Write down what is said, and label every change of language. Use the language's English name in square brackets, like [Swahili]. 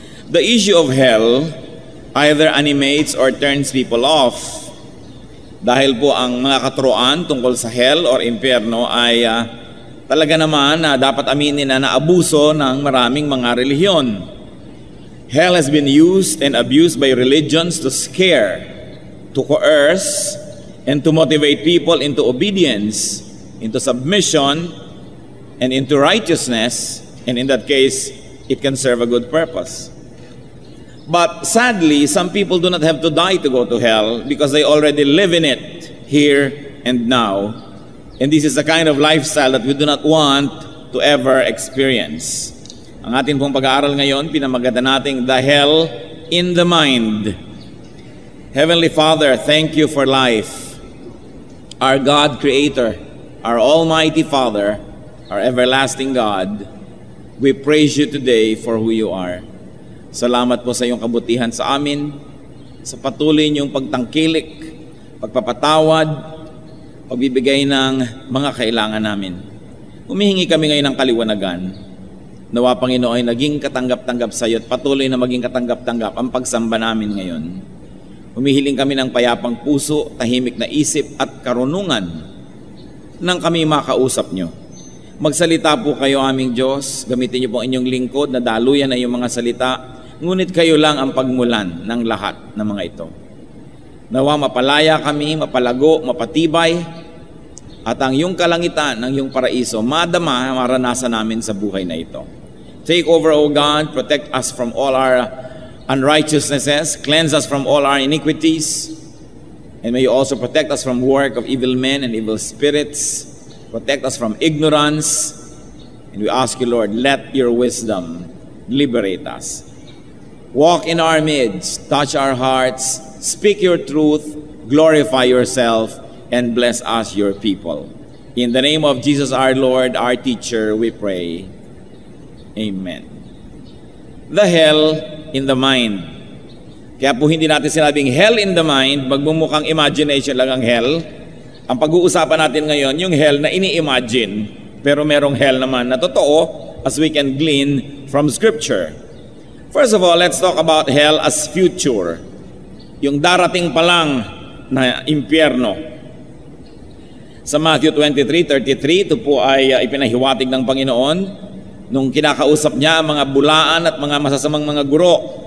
[English] The issue of hell either animates or turns people off. [Filipino] Dahil po ang mga katuruan tungkol sa hell or impyerno ay talaga naman na dapat aminin na naabuso ng maraming mga relihiyon. [English] Hell has been used and abused by religions to scare, to coerce, and to motivate people into obedience, into submission, and into righteousness, and in that case, it can serve a good purpose. But sadly, some people do not have to die to go to hell because they already live in it, here and now. And this is the kind of lifestyle that we do not want to ever experience. [Filipino] Ang ating pong pag-aaral ngayon, pinamagatan natin [English] The Hell in the Mind. Heavenly Father, thank you for life. Our God Creator, our Almighty Father, our everlasting God, we praise you today for who you are. [Filipino] Salamat po sa iyong kabutihan sa amin, sa patuloy niyong pagtangkilik, pagpapatawad, pagbibigay ng mga kailangan namin. Humihingi kami ngayon ng kaliwanagan. Nawa Panginoon ay naging katanggap-tanggap sa iyo at patuloy na maging katanggap-tanggap ang pagsamba namin ngayon. Humihiling kami ng payapang puso, tahimik na isip at karunungan nang kami makausap niyo. Magsalita po kayo aming Diyos, gamitin niyo po inyong lingkod na daluyan na iyong mga salita, ngunit kayo lang ang pagmulan ng lahat ng mga ito. Nawa mapalaya kami, mapalago, mapatibay, at ang iyong kalangitan, ang iyong paraiso, madama, maranasan namin sa buhay na ito. [English] Take over, O God, protect us from all our unrighteousnesses, cleanse us from all our iniquities, and may you also protect us from work of evil men and evil spirits, protect us from ignorance, and we ask you, Lord, let your wisdom liberate us. Walk in our midst, touch our hearts, speak your truth, glorify yourself, and bless us, your people. In the name of Jesus our Lord, our teacher, we pray. Amen. The hell in the mind. [Filipino] Kaya po hindi natin sinabing hell in the mind, magmumukhang imagination lang ang hell. Ang pag-uusapan natin ngayon, yung hell na ini-imagine, pero merong hell naman na totoo [English] as we can glean from Scripture. First of all, let's talk about hell as future. [Filipino] Yung darating pa lang na impyerno. Sa Matthew 23:33, ito po ay ipinahiwatig ng Panginoon nung kinakausap niya ang mga bulaan at mga masasamang mga guro.